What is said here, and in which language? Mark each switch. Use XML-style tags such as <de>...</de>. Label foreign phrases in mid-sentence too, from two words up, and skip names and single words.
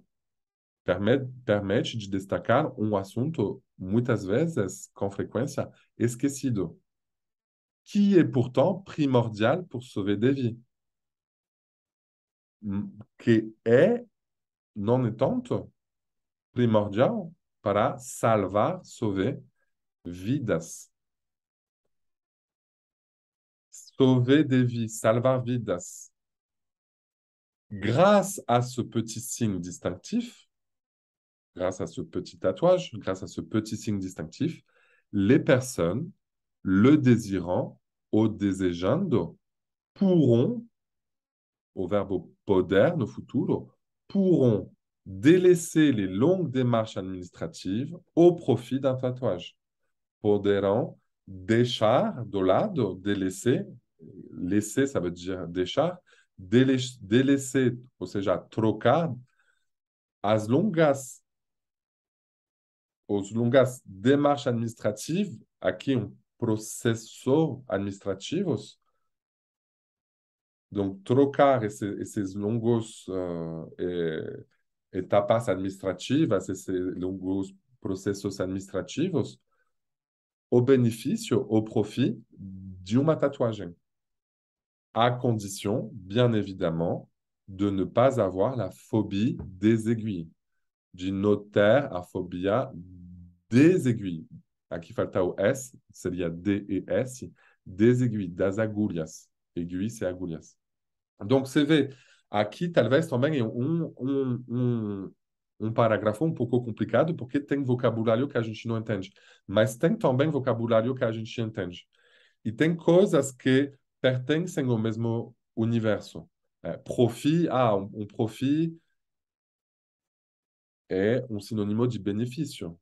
<pt>Permite de destacar um assunto, muitas vezes, com frequência, esquecido,</pt> <fr>qui est pourtant primordial pour sauver des vies.</fr> <pt>Que é,</pt> <fr>non étant,</fr> <pt>primordial para salvar,</pt> <fr>sauver vidas. Sauver des vies,</fr> <pt>salvar vidas.</pt> <fr>Grâce à ce petit signe distinctif, grâce à ce petit tatouage, grâce à ce petit signe distinctif, les personnes le désirant ou desejando pourront, au verbe poder,</fr> <pt>no futuro,</pt> <fr>pourront délaisser les longues démarches administratives au profit d'un tatouage.</fr> <pt>Poderão deixar de lado,</pt> <fr>délaisser, laisser, ça veut dire deixar, délaisser,</fr> <pt>ou seja, trocar as longas</pt> <fr>démarches administratives,</fr> <pt>aqui processo administrativos. Donc, trocar esses longos etapas administrativas, esses longos processos administrativos, au benefício,</pt> <fr>au profit de</fr> <pt>uma tatuagem.</pt> <fr>À condition, bien évidemment, de ne pas avoir la phobie des aiguilles. De noter</fr> <pt>a fobia</pt> <fr>des aiguilles.</fr> <pt>Aqui falta o S, seria D e S,</pt> <fr>des aiguilles,</fr> <pt>das agulhas.</pt> <fr>Aiguilles, c'est agulhas. Donc,</fr> <pt>você vê, aqui talvez também é um parágrafo um pouco complicado, porque tem vocabulário que a gente não entende. Mas tem também vocabulário que a gente entende. E tem coisas que pertencem ao mesmo universo. Profit, profit é um sinônimo de benefício.</pt>